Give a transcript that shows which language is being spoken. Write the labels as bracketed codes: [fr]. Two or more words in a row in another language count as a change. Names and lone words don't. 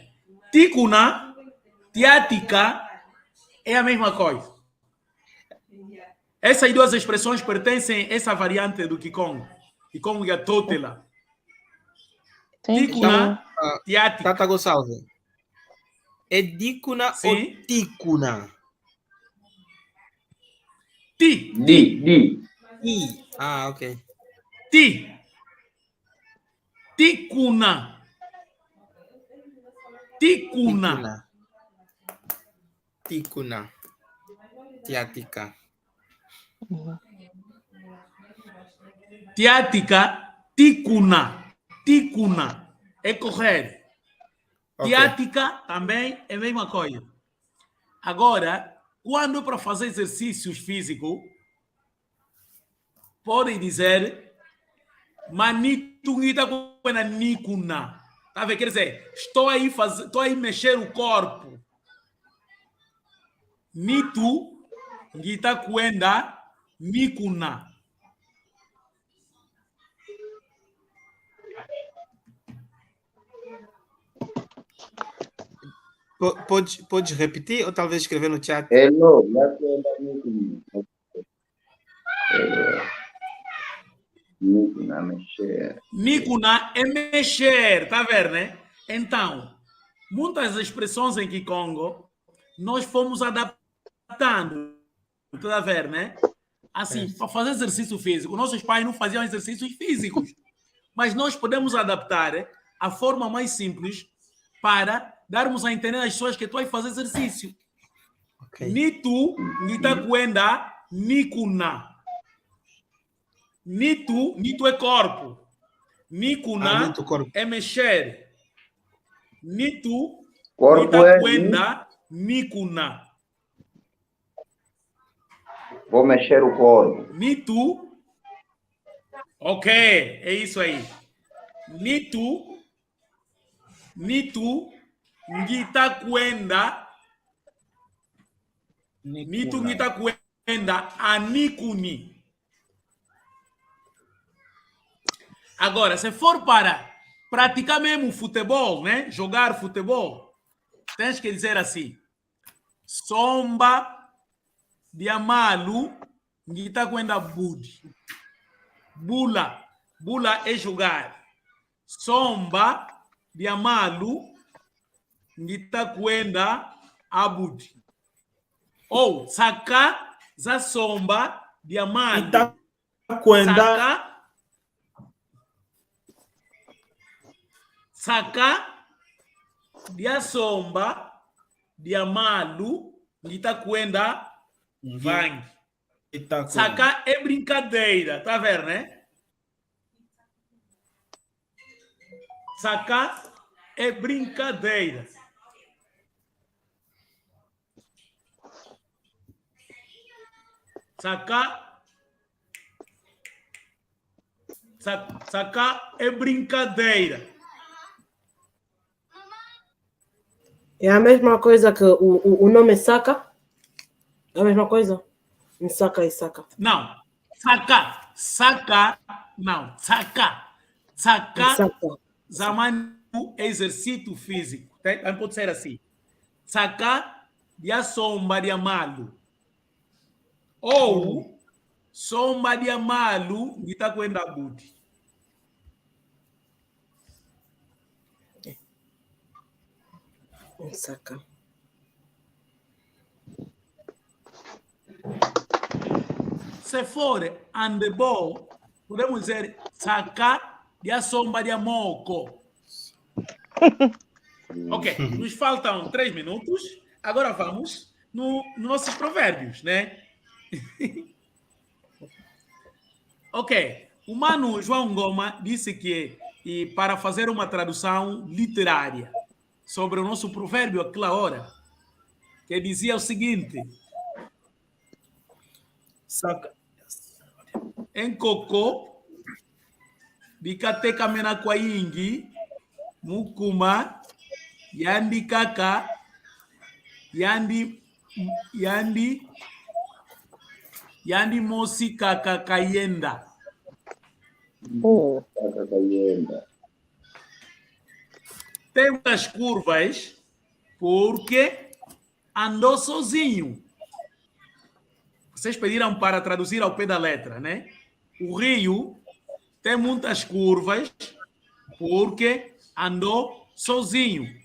[pt] Ticuna, tiática é a mesma coisa. Essas duas expressões pertencem a essa variante do Kikongo. Kikongo e a Totela. [kg] Ticuna, tiática. [pt] Tata Gonçalves. É dicuna ou ticuna? Di. Ah, ok. Ticuna. Tiática. [kg] Tiática, ticuna. [pt] É correr. Okay. Tiática também é a mesma coisa. Agora, quando é para fazer exercícios físicos, podem dizer [kg] manitungita kwena nikuna. [pt] Tá vendo? Quer dizer, estou aí mexer o corpo. [kg] Nitu ngita kwenda nikuna. [pt] Pode repetir ou talvez escrever no chat? [kg] Elo, ya kwenda nikuni. Nikuna mexer. [pt] Nikuna é mexer, tá vendo, né? Então, muitas expressões em Kikongo nós fomos adaptando, tá vendo, né? Assim, para fazer exercício físico, nossos pais não faziam exercícios físicos, mas nós podemos adaptar a forma mais simples para darmos a entender às pessoas que tu vai fazer exercício. Okay. [kg] Nitu ngita kwenda nikuna. [pt] Nitu é corpo. Nikuna corpo. é mexer. Nitu Corpo [kg] ngita kwenda nikuna. [pt] Vou mexer o corpo. Nitu. Ok, é isso aí. [kg] Nitu Nitu ngita kwenda. Nitu ngita kwenda anikuni. [pt] Agora, se for para praticar mesmo futebol, né? Jogar futebol, tens que dizer assim: [kg] Somba diamalu ngita kwenda budi. [pt] Bula. Bula é jogar. [kg] Somba diamalu ngita kwenda abudi. Ou saka za somba diamalu. Ita kwenda. Saka dia somba dia malu ngita kwenda vangue. [pt] Saka é brincadeira, tá vendo, né? Saka é brincadeira. Saka é brincadeira. É a mesma coisa que o nome Saka? É a mesma coisa? Saka e Saka. Não. Saka. Não. Saka. Zamani é exercício físico. Não pode ser assim. [kg] Saka dia somba dia malu. Ou somba dia malu ngita kwenda budi. [pt] Saka. Se for handebol, podemos dizer [kg] saka dia somba dia moco. [pt] Ok, nos faltam 3 minutos. Agora vamos nos nossos provérbios, né? Ok, o mano João Goma disse que para fazer uma tradução literária sobre o nosso provérbio aquela hora, que dizia o seguinte: Saka. Em cocô, [kg] bikate kamena kwa ingi, mukuma, yandi kaka, yandi mosi kaka kayenda. Kaka kayenda. [pt] Tem umas curvas porque andou sozinho. Vocês pediram para traduzir ao pé da letra, né? O rio tem muitas curvas porque andou sozinho.